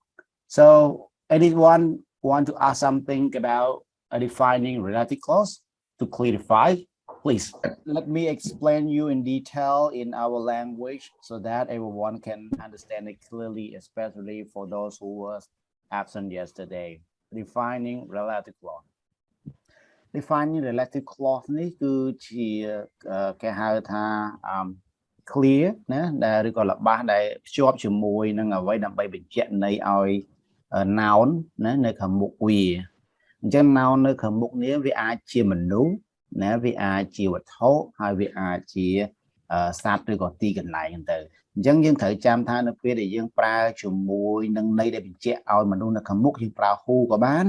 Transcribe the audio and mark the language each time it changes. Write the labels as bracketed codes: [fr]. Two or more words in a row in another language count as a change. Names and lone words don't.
[en] So anyone want to ask something about defining relative clause to clarify? Please, let me explain you in detail in our language so that everyone can understand it clearly, especially for those who were absent yesterday. Defining relative clause. Defining relative clause [km] នេះគឺជាគេហៅថា clear ណាដែលឬក៏ល្បះដែលភ្ជាប់ជាមួយនឹងអ្វីដើម្បីបញ្ជាក់ន័យឲ្យ noun ណានៅខាងមុខវាអញ្ចឹង noun នៅខាងមុខនេះវាអាចជាមនុស្សណាវាអាចជាវត្ថុហើយវាអាចជាសត្វឬក៏ទីកន្លែងទៅអញ្ចឹងយើងត្រូវចាំថានៅពេលដែលយើងប្រើជាមួយនឹងន័យដែលបញ្ជាក់ឲ្យមនុស្សនៅខាងមុខយើងប្រើ who ក៏បាន